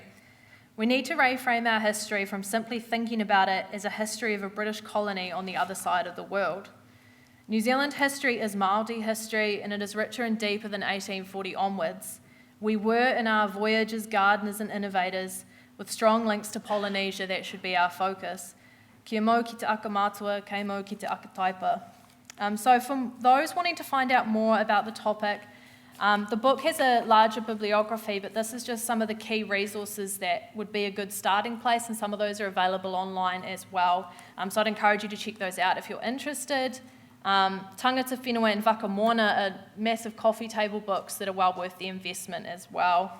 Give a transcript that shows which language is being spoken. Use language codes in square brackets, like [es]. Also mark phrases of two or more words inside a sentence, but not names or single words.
[en] We need to reframe our history from simply thinking about it as a history of a British colony on the other side of the world. New Zealand history is Māori history, and it is richer and deeper than 1840 onwards. We were, in our voyages, gardeners and innovators, with strong links to Polynesia. That should be our focus. [mi] Kia mau ki te aka mātua, kei mau ki te aka taipa. [en] So for those wanting to find out more about the topic, the book has a larger bibliography, but this is just some of the key resources that would be a good starting place, and some of those are available online as well. So I'd encourage you to check those out if you're interested. Tangata Whenua and Whakamona are massive coffee table books that are well worth the investment as well.